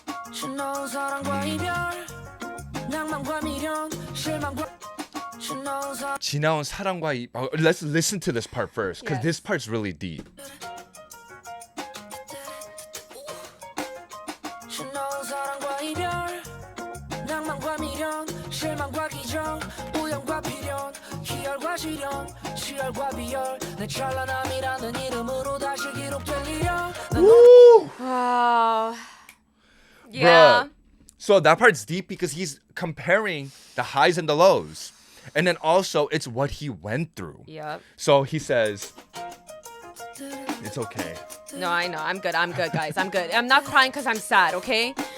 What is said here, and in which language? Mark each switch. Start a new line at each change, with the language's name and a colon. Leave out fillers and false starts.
Korean: 지나온 사랑과 이별 낭만과 미련 실망과 지나온 사랑 지나온 사랑과
English: let's listen to this part first, because Yes. this part's really deep.
Korean: 지나온 사랑과 이별 낭만과 미련 실망과 기적 우연과 필연 희열과 시련 시열과 비열 내 찬란함이라는 이름으로 다시 기록될 일이야 난
English: Woo! Wow. Yeah. Bruh. So that part's deep because he's comparing the highs and the lows. And then also, it's what he went through. Yep. So he says, it's okay. No, I know. I'm good, guys. I'm good. I'm not crying because I'm sad, okay?